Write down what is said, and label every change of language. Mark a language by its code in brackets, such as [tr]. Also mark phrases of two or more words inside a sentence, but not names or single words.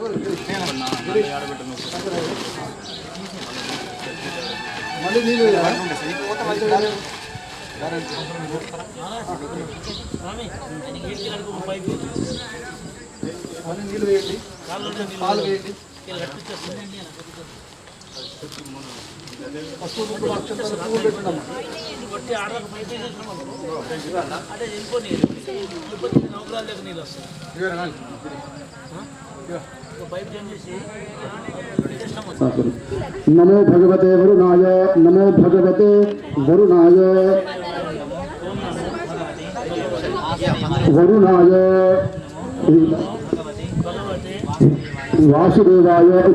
[te] నీళ్ళు వేయండి పాలు వేయండి పసుపు కుంకుమ అక్షంతలు పువ్వులు పెట్టండి [sa] नमो भगवते वरुणाय नमो भगवते वरुणाय वरुणाय वासुदेवाय